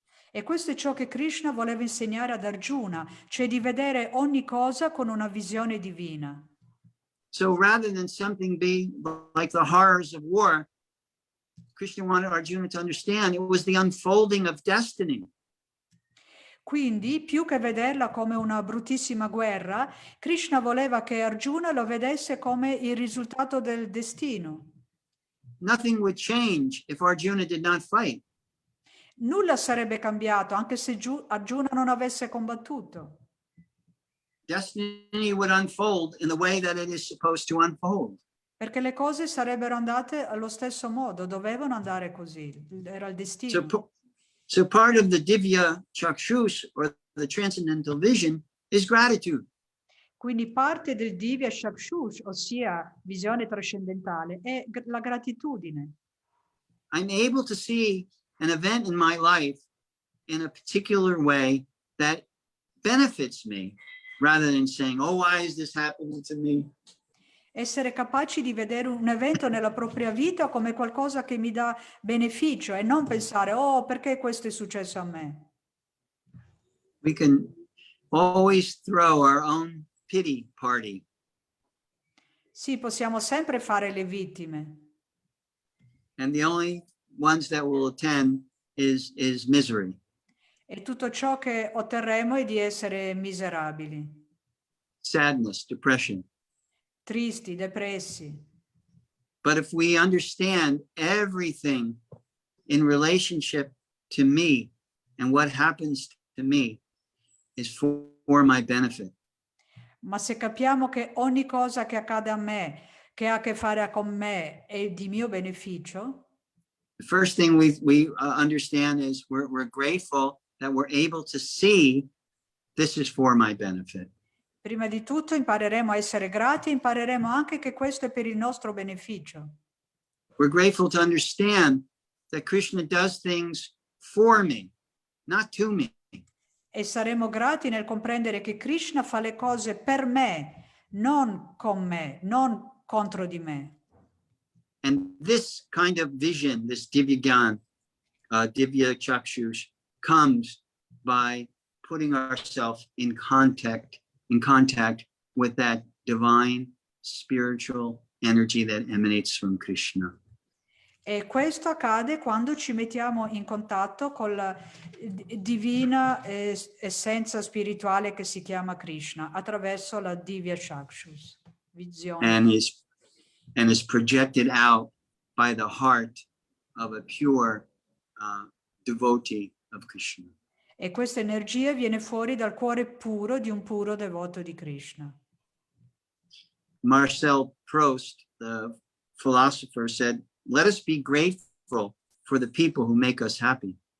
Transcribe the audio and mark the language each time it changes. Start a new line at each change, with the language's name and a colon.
Italian: E questo è ciò che Krishna voleva insegnare ad Arjuna, cioè di vedere ogni cosa con una visione divina.
English: So rather than something be like the horrors of war, Krishna wanted Arjuna to understand it was the unfolding of destiny.
Italian: Quindi, più che vederla come una bruttissima guerra, Krishna voleva che Arjuna lo vedesse come il risultato del destino.
English: Nothing would change if Arjuna did not fight.
Italian: Nulla sarebbe cambiato anche se Arjuna non avesse combattuto.
English: Destiny would unfold in the way that it is supposed to unfold.
Italian: Perché le cose sarebbero andate allo stesso modo, dovevano andare così, era il destino.
English: So part of the Divya Chakshush, or the transcendental vision, is gratitude.
Italian: Quindi parte del Divya Chakshush, ossia visione trascendentale, è la gratitudine.
English: I'm able to see an event in my life in a particular way that benefits me, rather than saying, oh, why is this happening to me?
Italian: Essere capaci di vedere un evento nella propria vita come qualcosa che mi dà beneficio e non pensare, oh, perché questo è successo a me?
English: We can always throw our own pity party.
Italian: Sì, possiamo sempre fare le vittime
English: And the only ones that will attend is misery.
Italian: e tutto ciò che otterremo è di essere miserabili,
English: Sadness, depression.
Italian: tristi, depressi.
English: But if we understand everything in relationship to me and what happens to me is for my benefit,
Italian: Ma se capiamo che ogni cosa che accade a me, che ha a che fare con me, è di mio beneficio,
English: the first thing we understand is we're grateful that we're able to see this is for my benefit.
Italian: prima di tutto impareremo a essere grati e impareremo anche che questo è per il nostro beneficio.
English: We're grateful to understand that Krishna does things for me, not to me.
Italian: E saremo grati nel comprendere che Krishna fa le cose per me, non con me, non contro di me.
English: And this kind of vision, this Divya Gyan, Divya Chakshus, comes by putting ourselves in contact with that divine spiritual energy that emanates from Krishna.
Italian: E questo accade quando ci mettiamo in contatto con la divina essenza spirituale che si chiama Krishna, attraverso la Divya Chakshus, visione.
English: And is projected out by the heart of a pure devotee of Krishna.
Italian: E questa energia viene fuori dal cuore puro di un puro devoto di Krishna.
English: Marcel Proust, the philosopher, said, let us be grateful for the people who make us happy.